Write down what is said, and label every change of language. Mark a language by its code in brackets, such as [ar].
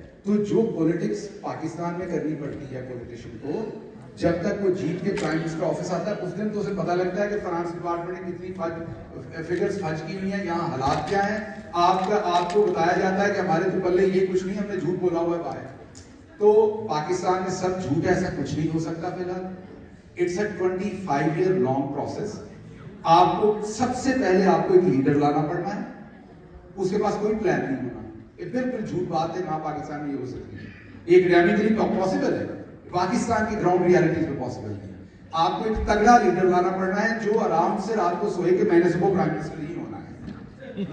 [ur] تو جو پولیٹکس پاکستان میں کرنی پڑتی ہے پولیٹیشین کو, جب تک وہ جیت کے پرائم منسٹر آفس آتا ہے, اس دن تو اسے پتا لگتا ہے کہ فنانس ڈپارٹمنٹ نے کتنی فگرز فج کی ہوئی ہیں, یہاں حالات کیا ہیں. آپ کو بتایا جاتا ہے کہ ہمارے تو پلے یہ کچھ نہیں, ہم نے جھوٹ بولا ہوا ہے باہر. تو پاکستان میں سب جھوٹ ایسا کچھ نہیں ہو سکتا فی الحال. [en] It's a 25 year long process. [ur] آپ کو سب سے پہلے آپ کو ایک لیڈر لانا پڑنا ہے, اس کے پاس کوئی پلان نہیں ہونا. یہ بالکل جھوٹ بات ہے, نہ پاکستان میں یہ ہو سکتی ہے. یہ اکیڈیمکلی پاسبل ہے, پاکستان کی گراؤنڈ ریالٹیز میں پاسبل نہیں ہے. آپ کو ایک تگڑا لیڈر لانا پڑنا ہے جو آرام سے رات کو سوئے کہ میں نے صبح پرائم منسٹر نہیں ہونا ہے.